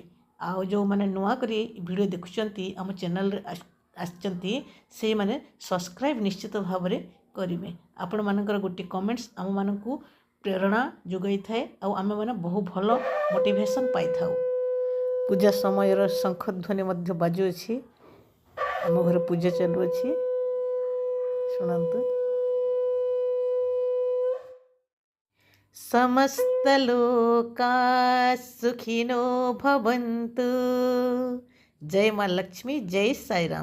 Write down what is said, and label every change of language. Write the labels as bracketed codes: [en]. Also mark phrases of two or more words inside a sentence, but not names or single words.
[or] ଆ ଯୋ ମାନେ ନୂଆ କରି ଭିଡିଓ ଦେଖୁଛନ୍ତି ଆମ ଚ୍ୟାନେଲ ରେ ଆଛନ୍ତି ସେ ମାନେ ସବସ୍କ୍ରାଇବ ନିଶ୍ଚିତ ଭାବ ରେ କରିବେ। ଆପଣ ମାନଙ୍କର ଗୋଟେ କମେଣ୍ଟସ ଆମ ମାନଙ୍କୁ ପ୍ରେରଣା ଯୋଗାଇ ଥାଏ ଆ ଆମେ ମାନେ ବହୁ ଭଲ ମୋଟିଭେସନ ପାଇ ଥାଉ। ପୂଜା ସମୟ ଶଙ୍ଖ ଧ୍ୱନି ମଧ୍ୟ ବାଜୁଛି। ଆମ ଘର ପୂଜା ଚାଲୁଛି। ଶୁଣନ୍ତୁ। [sa] समस्त लोका सुखिनो भवन्तु। [or] ଜୟ ମା ଲକ୍ଷ୍ମୀ, ଜୟ ସାଇ ରାମ।